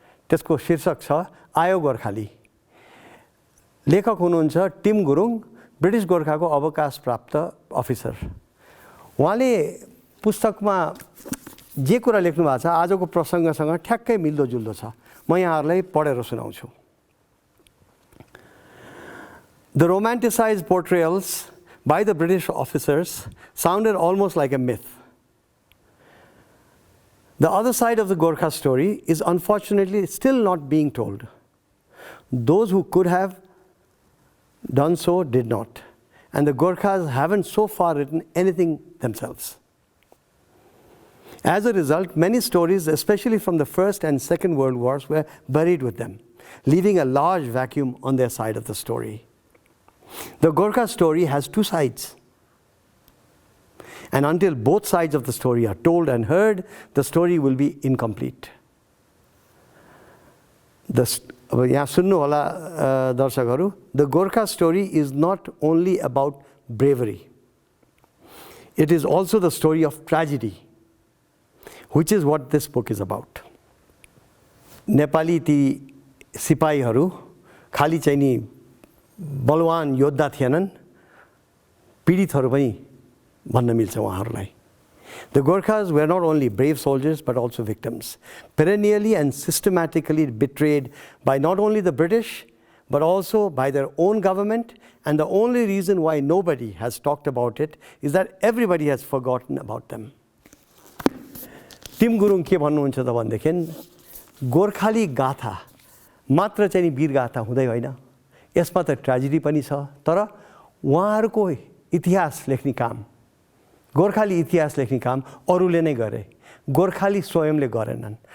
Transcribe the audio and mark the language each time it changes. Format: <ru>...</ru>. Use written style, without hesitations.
<ne>त्यसको शीर्षक छ आयो गोर्खाली। लेखक हुनुहुन्छ टिम गुरुङ, ब्रिटिस गोर्खाको अवकाश प्राप्त अफिसर। उहाँले पुस्तकमा जे कुरा लेख्नु भएको छ आजको प्रसङ्गसँग ठ्याक्कै मिल्दोजुल्दो छ। म यहाँहरूलाई पढेर सुनाउँछु।</ne> <en>The romanticized portrayals by the British officers sounded almost like a myth. The other side of the Gorkha story is unfortunately still not being told. Those who could have done so did not, and the Gorkhas haven't so far written anything themselves. As a result, many stories, especially from the First and Second World Wars, were buried with them, leaving a large vacuum on their side of the story. The Gorkha story has 2 sides. And until both sides of the story are told and heard, the story will be incomplete.</en> <ne>यहाँ सुन्नु होला दर्शकहरू,</ne> <en>the Gorkha story is not only about bravery. It is also the story of tragedy, which is what this book is about.</en> <ne>Nepali ती सिपाहीहरू खाली चाहिँ नि बलवान योद्धा थिएनन्, पीडितहरू पनि भन्न मिल्छ उहाँहरूलाई।</ne> <en>The Gorkhas were not only brave soldiers but also victims, perennially and systematically betrayed by not only the British but also by their own government, and the only reason why nobody has talked about it is that everybody has forgotten about them.</en> <ne>Team Gurung के भन्नुहुन्छ त भनेदेखि गोर्खाली गाथा मात्र चाहिँ वीर गाथा हुँदै होइन, यसमा त ट्रेजेडी पनि छ। तर उहाँहरूको इतिहास लेख्ने काम, गोर्खाली इतिहास लेख्ने काम अरूले नै गरे, गोर्खाली स्वयंले गरेनन्।</ne>